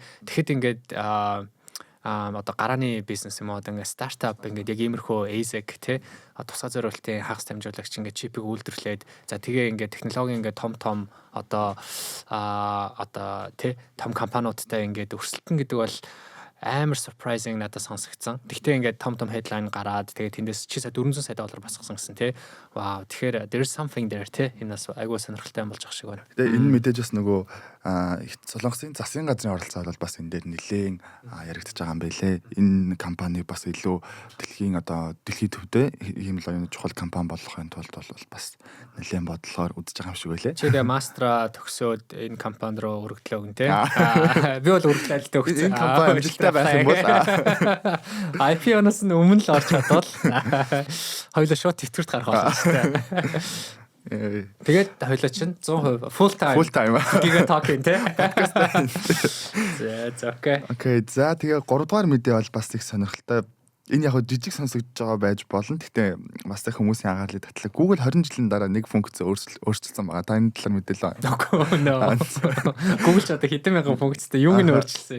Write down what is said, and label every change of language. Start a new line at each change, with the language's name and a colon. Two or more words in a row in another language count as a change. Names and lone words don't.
Mongolian: Тэгэхэд ингээд одоо гарааны бизнес юм уу ингээд стартап ингээд яг иймэрхүү ASIC тий тусгай зориултын хагас дамжуулагч ингээд чипийг үйлдвэрлээд за тэгээ ингээд технологи ингээд том одоо тий том компаниудтай ингээд өрсөлдөн гэдэг бол амар surprising надад сонсогдсон. Тэгтээ ингээд том headline гараад тэгээд тэндээс чи сая 400 сая доллар босгосон гэсэн тий. Вау. Тэгэхээр
English: there's something there
Mongolian: тий. Энэ бас айгүй сонирхолтой юм болж байгаа шиг байна. Тэгээд энэ мэдээж бас нөгөө Солонгосын засгийн газрын оролцоо бол бас энэ дээр нэлээд яригдчихэж байгаа юм байлээ. Энэ компани бас илүү дэлхийн төвдөө ийм л оюуны чухал компани болохын тулд бол бас нэлээд бодлохоор үзэж байгаа юм шиг байлээ. Чи тэгээ мастера төгсөөд энэ компани руу өргөдлөө гэн тий. Би бол өргөдлөлтөө өгсөн. Энэ компани амжилттай байсан бол IPO-ноос нь өмнө л орж чадвал хоёулаа шууд тэтгэврт гарах болно шүү дээ. Тэгээд хоёулаа чинь 100%
English: full time
Mongolian: гига talking тий. За окей. Окей. За тэгээ 3 дугаар мэдээ бол бас их сонирхолтой. Энэ яг жижиг сонсогдож байгаа байж болно. Гэхдээ бас их хүмүүсийн анхаарлыг татлаа. Google 20 жилийн дараа нэг функц өөрчилсөн байгаа. Та энэ талаар мэдээлээ. Google ч одоо хэдэн мянган функцтэй юуг нь өөрчилсөн.